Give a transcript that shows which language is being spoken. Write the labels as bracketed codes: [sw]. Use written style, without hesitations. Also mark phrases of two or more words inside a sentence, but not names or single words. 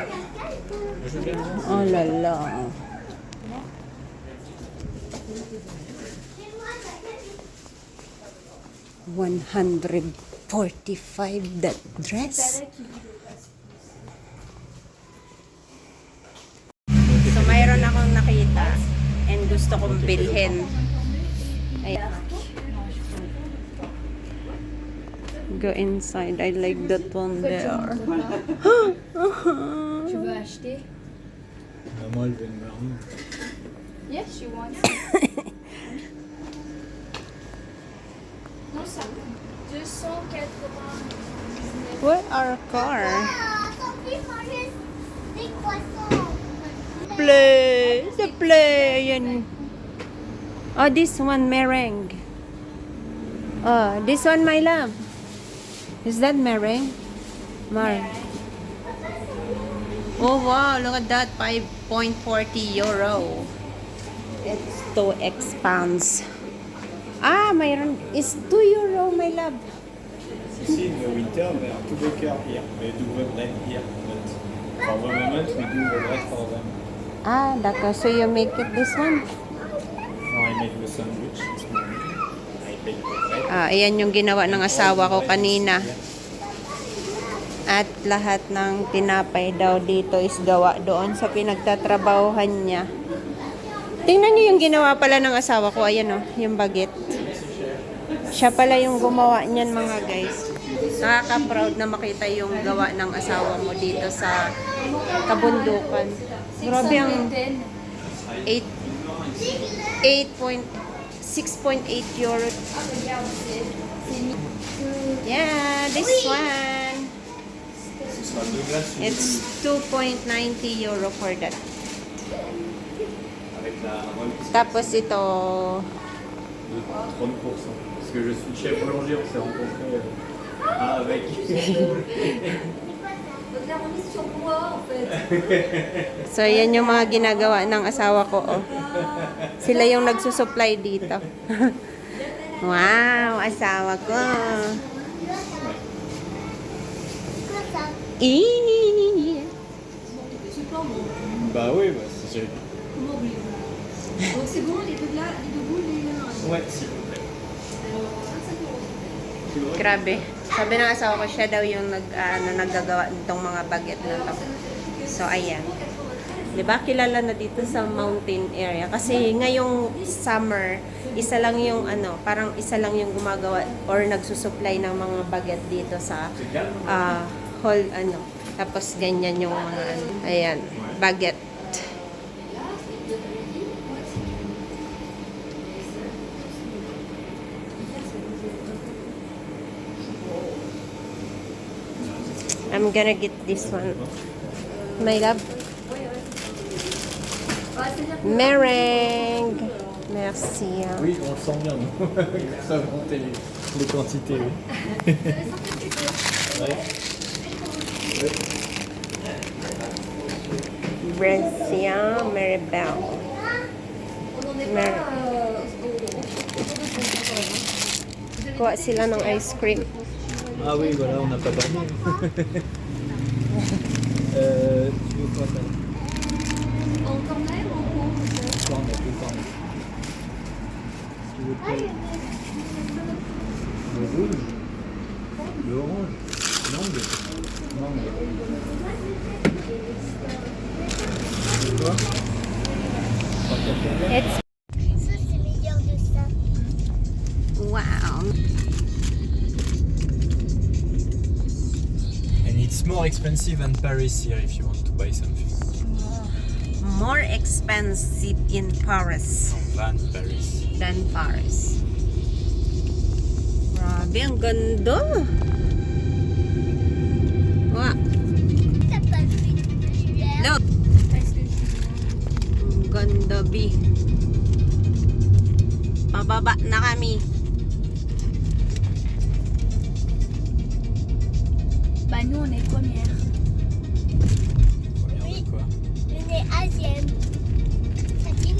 [en] Oh lala. $145 that dress. [tl] So mayroon akong nakita and gusto kong bilhin. Ayan. [en] Go inside. I like that one there. [fr] Tu veux acheter? Moi, elle veut une marine. [en] Yes, she wants. [fr] Non, ça coûte 280. [en] Where our car? [fr] Ah, Sophie mange des croissants. [en] Play! The play! Yan. Oh, this one meringue. Oh, this one, my love. Is that meringue? Mar. Oh, wow. Look at that. 5.40 euro. It's 2x pounds. Ah, mayroon. It's 2 euro, my love. Ici, in the winter, we have to work here. We do the bread here. But for the moment, we do the bread for them. Ah, daka. So you make it this one? Now I make the sandwich this morning. I bake the bread. [tl] Ah, ayan yung ginawa ng asawa ko kanina. At lahat ng tinapay daw dito is gawa doon sa pinagtatrabahuhan niya. Tingnan niyo yung ginawa pala ng asawa ko. Ayan o, yung baget. Siya pala yung gumawa niyan, mga guys. Nakaka-proud na makita yung gawa ng asawa mo dito sa kabundukan. Grabe ang 6.8 euro. [en] Yeah, this one. [fr] Ce sera 2 glaces [en] It's 2.90 euro for that. [fr] avec la remise [tl] Tapos ito, [fr] de 30%. Parce que je suis chef boulanger, on s'est rencontrés avec. Donc la remise sur moi, en fait. [tl] so yan yung mga ginagawa ng asawa ko. Oh. Sila yung nagsusupply dito. Wow, asawa ko. Eee. [fr] Bah oui, bah c'est. Comment voulez-vous? Donc c'est bon, les deux là, les deux boules, les deux là. Ouais, s'il vous plaît. 25 €. [tl] Grabe. Sabi ng asawa ko, siya daw yung naggagawa nitong mga baget na to. So, ayan. Diba? Kilala na dito sa [en] mountain area. [tl] Kasi ngayong summer, isa lang yung parang isa lang yung gumagawa or nagsusupply ng mga baget dito sa hall, Tapos ganyan yung mga, ayan, baget. [en] I'm gonna get this one. My love. Meringue. [fr] Merci. Oui, on le sent bien, nous. Ça va monter les quantités, oui. Ouais. Brescia Maribel. On n'en est Mer- pas [tl] Kuha sila ng ice cream. [fr] Ah oui, voilà, on n'a pas parlé. Tu veux quoi, ça? en cornet ou en pot peut-être? Cornet, le cornet. Tu veux quoi? Le rouge? Le orange? Mangue? Mangue. Tu veux quoi? [en] It's [fr] Ça, c'est meilleur de ça. [en] wow. And it's more expensive than Paris here if you want to buy something. More expensive in Paris Than Paris. than Paris. [tl] Grabe, ang ganda. [en] Wow. [fr] T'as pas vu celui-là? [en] Look. [fr] Est-ce que [tl] Ang ganda, B. Pababa na kami. [fr] Bah nous on est première. Première de quoi? On est asienne. Ça